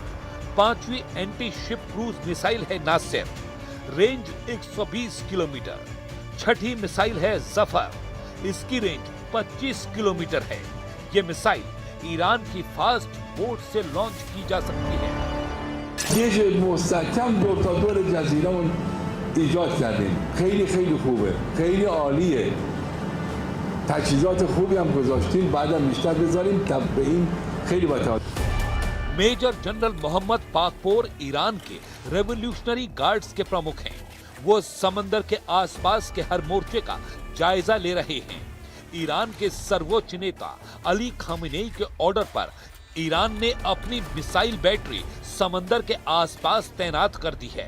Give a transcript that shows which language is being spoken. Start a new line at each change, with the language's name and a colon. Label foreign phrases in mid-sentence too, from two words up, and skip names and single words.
Hindi: पांचवी
English: anti ship cruise missile
Hindi: है नासिर, रेंज 120 किलोमीटर। छठी मिसाइल है जफर, इसकी रेंज 25 किलोमीटर है। ये मिसाइल ईरान की
English: fast boat
Hindi: से लॉन्च की जा सकती है।
Persian: یه مستحکم دور تا دور جزیره اون ایجاد کردیم. خیلی خیلی خوبه، خیلی عالیه. تجهیزات خوبی هم گذاشتیم، بعدم بیشتر بذاریم تا به این خیلی با
English: Major General
Hindi: मोहम्मद पाकपोर ईरान के रेवोल्यूशनरी गार्ड्स के प्रमुख हैं। वो समंदर के आसपास के हर मोर्चे का जायजा ले रहे हैं। ईरान के सर्वोच्च नेता अली खामेनेई के ऑर्डर पर ईरान ने अपनी
English: missile battery
Hindi: समंदर के आसपास तैनात कर दी है।